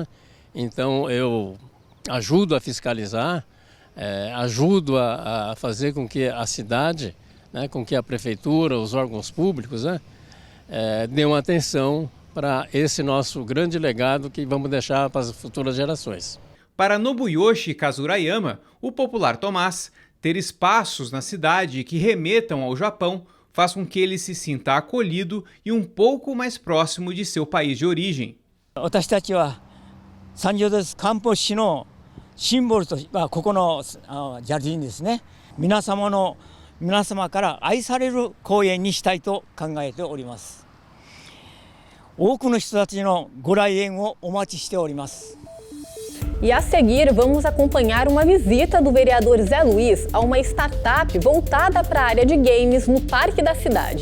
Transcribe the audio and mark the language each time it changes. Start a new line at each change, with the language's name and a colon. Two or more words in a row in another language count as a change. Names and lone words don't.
Portuguese: Então eu ajudo a fiscalizar, ajudo a fazer com que a cidade, né, com que a prefeitura, os órgãos públicos, né, dêem atenção para esse nosso grande legado que vamos deixar para as futuras gerações. Para Nobuyoshi Kazurayama, o popular Tomás, ter espaços na cidade que remetam ao Japão faz com que ele se sinta acolhido e um pouco mais próximo de seu país de origem.
Japanese: 私たちはサンジョゼスカンポ市のシンボルとここのジャルジンですね。皆様から愛される公園にしたいと考えております。多くの人たちのご来園をお待ちしております。
Portuguese: E a seguir, vamos acompanhar uma visita do vereador Zé Luiz a uma startup voltada para a área de games no Parque da Cidade.